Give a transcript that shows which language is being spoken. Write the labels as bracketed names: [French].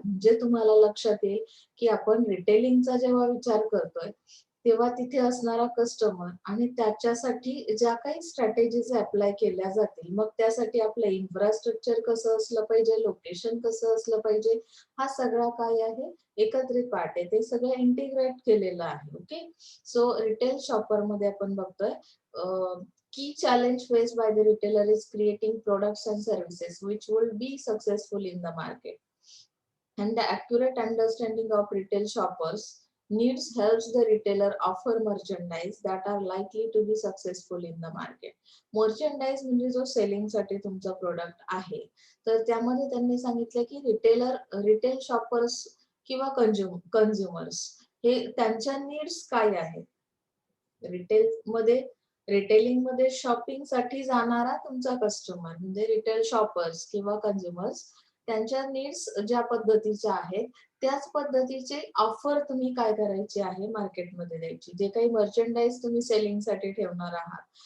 [Marathi] म्हणजे तुम्हाला लक्षात येईल की आपण रिटेलिंगचा जेव्हा विचार करतोय तेव्हा तिथे असणारा कस्टमर आणि त्याच्यासाठी ज्या काही स्ट्रॅटेजीज अप्लाय केल्या जातील, मग त्यासाठी आपलं इन्फ्रास्ट्रक्चर कसं असलं पाहिजे, लोकेशन कसं असलं पाहिजे, हा सगळा काय आहे एकत्रित पार्ट आहे, ते सगळं इंटिग्रेट केलेलं आहे. [English] okay, so retail shopper [Marathi] मध्ये आपण बघतोय [English] key challenge faced by the retailer is creating products and services which will be successful in the market, and the accurate understanding of retail shoppers needs helps the retailer offer merchandise that are likely to be successful in the market. [Marathi] Merchandise म्हणजे जो selling साठी तुमचा product आहे, तर त्यामध्ये त्यांनी सांगितलं की रिटेल शॉपर्स किंवा कन्झ्युमर्स हे त्यांच्या नीड्स काय आहेत. रिटेलिंग मध्ये शॉपिंग साठी जाणारा तुमचा कस्टमर म्हणजे रिटेल शॉपर्स किंवा कन्झ्युमर्स, त्यांच्या नीड्स ज्या पद्धतीच्या आहेत त्याच पद्धतीचे ऑफर तुम्ही काय करायचे आहे मार्केटमध्ये द्यायची, जे काही मर्चंडाईज तुम्ही सेलिंग साठी ठेवणार आहात.